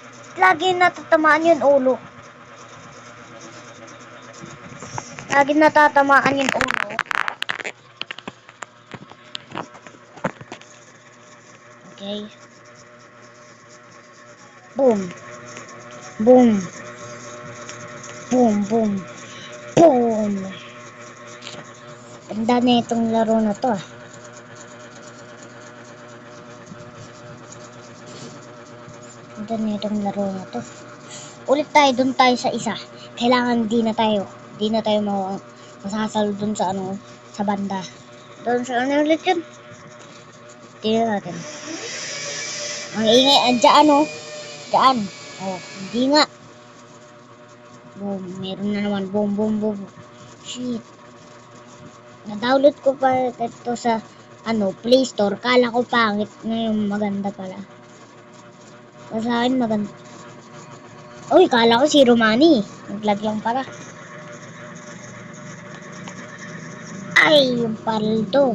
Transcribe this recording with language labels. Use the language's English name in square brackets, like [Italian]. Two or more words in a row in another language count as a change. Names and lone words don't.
[Filipino] Lagi natatamaan yung ulo. Lagi natatamaan yung ulo. Okay. Boom. Boom. Boom, boom. Boom. Ganda na itong laro na to. Ganda na itong laro na to. Ulit tayo, dun tayo sa isa. Kailangan di na tayo masasalo dun sa ano, sa banda. Dun sa ano ulit yun? Tingnan natin. Ang ingay, andyan oh. Dyan. Oh, hindi nga. Boom, meron na naman. Boom, boom, boom. Shit. Na-download ko pa ito sa ano, Play Store. Kala ko pangit. Ngayon maganda pala. Sa akin maganda. Uy, kala ko si Romani. Naglag lang pala. Ay, yung paldo.